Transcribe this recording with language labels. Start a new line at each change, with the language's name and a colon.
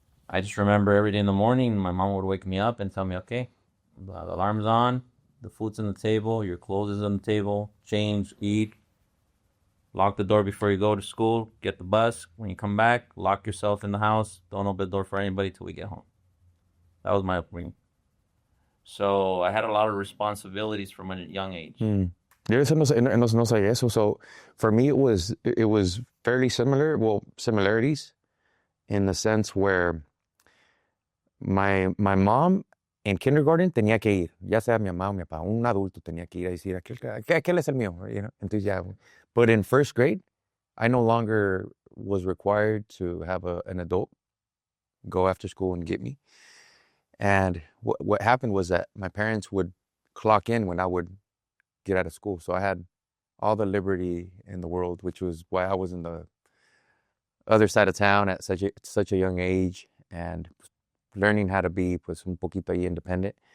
English: I just remember every day in the morning, my mom would wake me up and tell me, okay, the alarm's on, the food's on the table, your clothes is on the table, change, eat, lock the door before you go to school, get the bus. When you come back, lock yourself in the house. Don't open the door for anybody till we get home. That was my upbringing. So I had a lot of responsibilities from a young age.
Spanish: Yo no sabía eso.
English: So for me, it was fairly similar. Well, similarities in the sense where my mom
Spanish: en kindergarten tenía que ir, ya sea mi mamá o mi papá, un adulto tenía que ir a decir, aquel es el mío, Entonces ya.
English: But in first grade, I no longer was required to have an adult go after school and get me. And what happened was that my parents would clock in when I would get out of school. So I had all the liberty in the world, which was why I was in the other side of town at such a young age and learning how to be
Spanish: pues un poquito ahí
English: independent.